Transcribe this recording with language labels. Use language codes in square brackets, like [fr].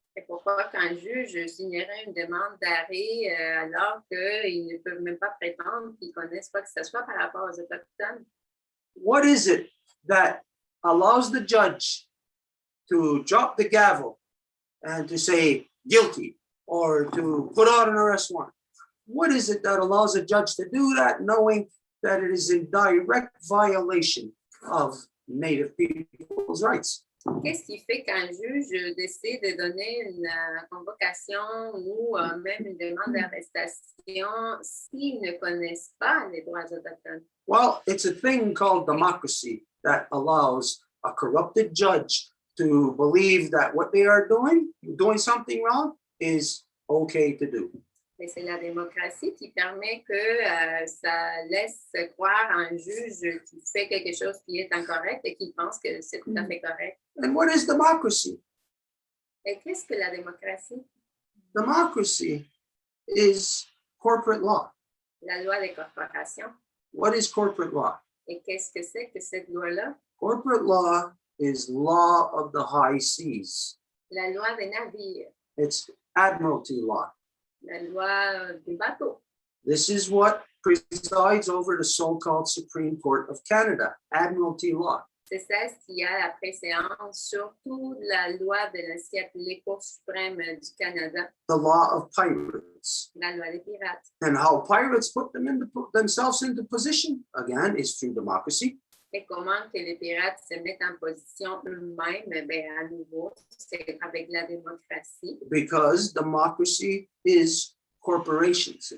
[fr] Et pourquoi qu'un juge signerait une demande d'arrêt alors qu'ils ne peuvent même pas prétendre qu'ils connaissent quoi que ce soit par rapport aux Autochtones? [en] What is it that allows the judge to drop the gavel and to say guilty or to put out an arrest warrant? What is it that allows a judge to do that, knowing that it is in direct violation of Native people's rights? [fr] Qu'est-ce qui fait qu'un juge décide de donner une convocation ou même une demande d'arrestation s'ils ne connaissent pas les droits autochtones? [en] Well, it's a thing called democracy that allows a corrupted judge to believe that what they are doing something wrong, is okay to do. [fr] Et c'est la démocratie qui permet que ça laisse croire à un juge qui fait quelque chose qui est incorrect et qui pense que c'est tout à fait correct. [en] And what is democracy? [fr] Et qu'est-ce que la démocratie? [en] Democracy is corporate law. [fr] La loi des corporations. [en] What is corporate law? [fr] Et qu'est-ce que c'est que cette loi-là? [en] Corporate law is law of the high seas. [fr] La loi des navires, [en] It's admiralty law. [fr] la loi des bateaux. [en] This is what presides over the so-called Supreme Court of Canada, admiralty law. [fr] C'est ça ce qui a la préséance sur toute la loi de l'ancien appelée Cour suprême du Canada, [en] The law of pirates. [fr] la loi des pirates. [en] And how pirates put themselves into position, again, is through democracy. [fr] Et comment que les pirates se mettent en position eux-mêmes, ben à nouveau, c'est avec la démocratie. [en] Because democracy is corporations.